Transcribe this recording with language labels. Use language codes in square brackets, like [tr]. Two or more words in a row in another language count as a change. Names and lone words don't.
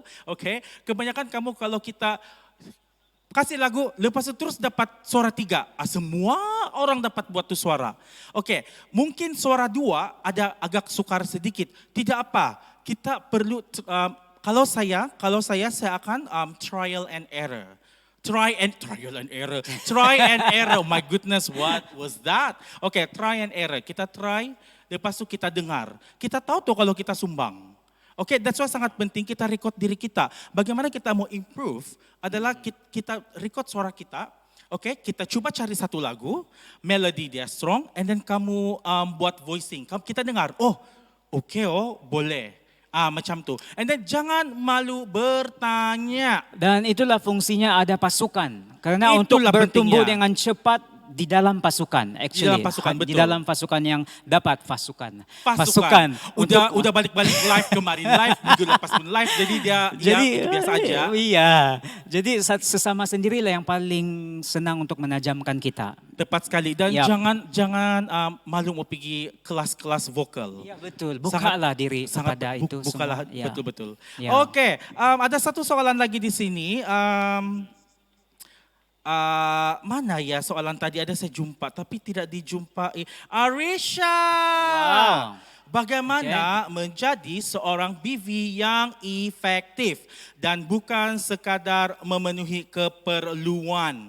[ms] Kebanyakan kamu kalau kita kasih lagu, lepas itu terus dapat suara 3. Semua orang dapat buat tu suara. Mungkin suara 2 ada agak sukar sedikit. Tidak apa, kita perlu, kalau saya akan [en] trial and error. Try and error. My goodness, what was that? Try and error. [ms] Kita try, lepas itu kita dengar. Kita tahu tuh kalau kita sumbang. [en] That's why [ms] sangat penting kita record diri kita. Bagaimana kita mau improve adalah kita record suara kita. Okay, kita cuba cari satu lagu, melody dia strong, [en] and then [ms] kamu buat voicing. Kita dengar, oh, okay, oh, boleh. Macam tu. [en] And then [ms] jangan malu bertanya. Dan itulah fungsinya ada pasukan. Karena untuk Itulah bertumbuh pentingnya. dengan cepat di dalam pasukan. Actually, dalam pasukan, Di betul. dalam pasukan yang dapat pasukan. Pasukan. Untuk- Udah balik-balik live kemarin live, minggu lepas pun live. Jadi dia itu biasa aja. Iya. Jadi sesama sendirilah yang paling senang untuk menajamkan kita. Tepat sekali. Dan Yap. jangan malu mau pergi kelas-kelas vokal. Iya betul. Bukalah diri kepada itu bukalah, semua. Ya. betul-betul. Ya. Oke, ada satu soalan lagi di sini. Mana ya soalan tadi ada saya jumpa tapi tidak dijumpai. Arisha, Wow. bagaimana menjadi seorang BV yang efektif dan bukan sekadar memenuhi keperluan?